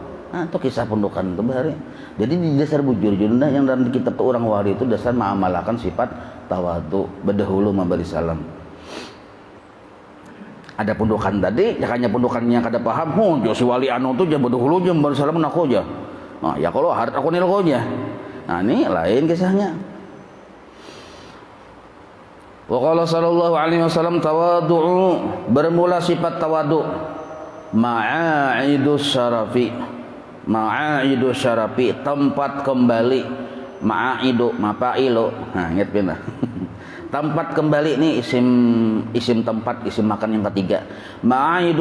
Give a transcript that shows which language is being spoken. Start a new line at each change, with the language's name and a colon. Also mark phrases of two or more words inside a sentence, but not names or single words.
Banjar: Nah, itu kisah pendukan itu bahari. Jadi di dasar bujur junda yang dalam kitab orang wali itu dasar mengamalkan sifat tawadhu, berdahulu memberi salam. Ada pendukan tadi, jakanya pendukannya kada paham, si wali anu tuh jangan berdahulu jangan memberi salam aku aja. Nah, ya kalau harta aku nilai aja. Nah, ini lain kisahnya.
Arabic: Wa qala sallallahu alaihi wasallam tawadhu,
Banjar: bermula sifat tawadhu,
Arabic: ma'idus syarafi,
Banjar: tempat kembali,
Arabic: ma'idu mafailu.
Banjar: Nah, ingat pindah. Tempat kembali ini isim tempat,
Arabic: isim makan
Banjar: yang ketiga.